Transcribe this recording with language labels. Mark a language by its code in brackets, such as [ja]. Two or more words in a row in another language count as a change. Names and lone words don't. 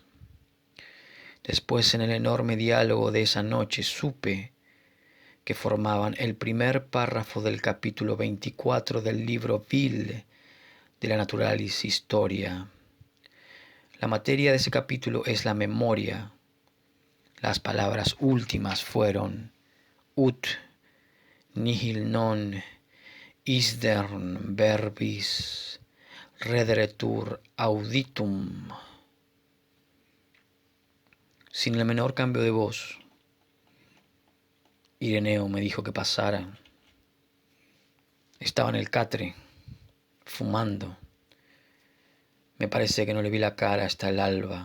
[es] Después, en el enorme diálogo de esa noche, supe que formaban el primer párrafo del capítulo 24 del libro Vil de la Naturalis Historia. La materia de ese capítulo es la memoria. Las palabras últimas fueron [la] ut nihil non isdern verbis rederetur auditum. [es] Sin el menor cambio de voz, Ireneo me dijo que pasara. Estaba en el catre, fumando. Me parece que no le vi la cara hasta el alba.